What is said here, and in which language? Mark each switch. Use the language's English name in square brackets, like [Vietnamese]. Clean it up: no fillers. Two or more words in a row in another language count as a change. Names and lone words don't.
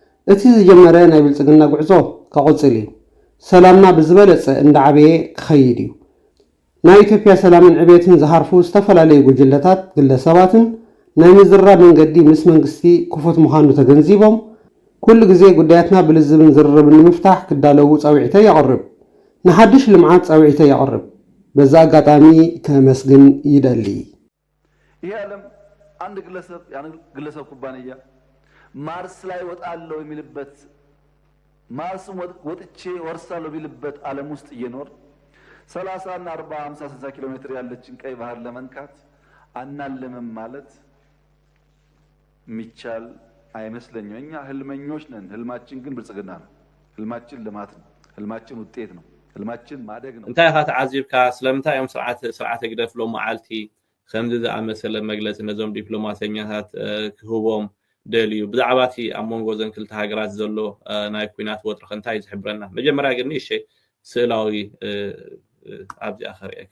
[Tigrinya] እቲ ዝጀመረ ናይ ብልጽግና ጉዕዞ ከቕጽል እዩ ሰላምና ብዝበለጸ እንዳዓበየ ክኸይድ እዩ ናይ ኢትዮጵያ ሰላምን ዕቤትን ዝሃርፉ ዝተፈላለዩ ጉጅለታት ግለሰባትን ናይ ምዝራብ መንገዲ ምስ መንግስቲ ክፉት ምዃኑ ተገንዚቦም ኩሉ ግዜ ጉዳያትና ብልዝብን ዝርርብን ንምፍታሕ ክዳለዉ ጸዊዕተ የቕርብ ንሓድሽ ልምዓት ጸዊዕተ የቕርብ በዛ አጋጣሚ ከመስግን ይደሊ [Amharic] ይሄ ዓለም አንድ ግለሰብ ኩባንያ ማርስ ላይ ወጣለው የሚልበት ማርስ ወጥቼ ወርሳለው ቢልበት ዓለም ውስጥ እየኖር 30 እና 40 50 60 ኪሎ ሜትር ያለችን ቀይ ባህር ለመንካት አናልምም ማለት ሚቻል አይመስለኝም። እኛ ህልመኞች ነን። ህልማችን ግን ብልጽግና ነው። ህልማችን ልማት ነው። ህልማችን ውጤት ነው። ህልማችን ማደግ ነው። [Tigrinya] እንታይ ካ ተዓዚብካ ስለምንታይ እዮም ስርዓተ ግደፍሎ መዓልቲ ከምዚ ዝኣመሰለ መግለፂ ነዞም ዲፕሎማሰኛታት ክህቦም ደልዩ ብዛዕባ እቲ ኣብ መንጎ ዘን ክልተ ሃገራት ዘሎ ናይ ኩናት ወጥሪ እንታይ ዝሕብረና መጀመርያ ግን እሺ ስእላዊ ኣብዚኣ ኸሪአካ